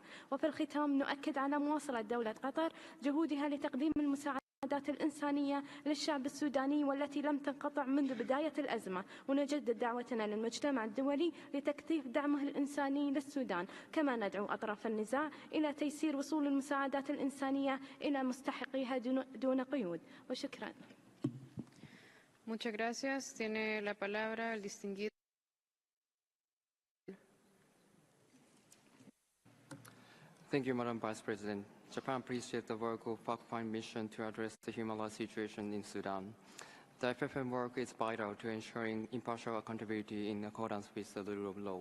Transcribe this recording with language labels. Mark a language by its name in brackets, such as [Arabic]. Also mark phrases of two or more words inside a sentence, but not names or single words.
[Arabic] وفي الختام نؤكد على مواصلة دولة قطر جهودها لتقديم المساعدات الإنسانية للشعب السوداني والتي لم تنقطع منذ بداية الأزمة، ونجدد دعوتنا للمجتمع الدولي لتكثيف دعمه الإنساني للسودان، كما ندعو أطراف النزاع إلى تيسير وصول المساعدات الإنسانية إلى مستحقيها دون قيود. وشكرا. [Spanish] Muchas gracias. Tiene la palabra el distinguido. [English] Thank you, Madam Vice President. Japan appreciates the work of fact-finding mission to address the human rights situation in Sudan. The FFM work is vital to ensuring impartial accountability in accordance with the rule of law.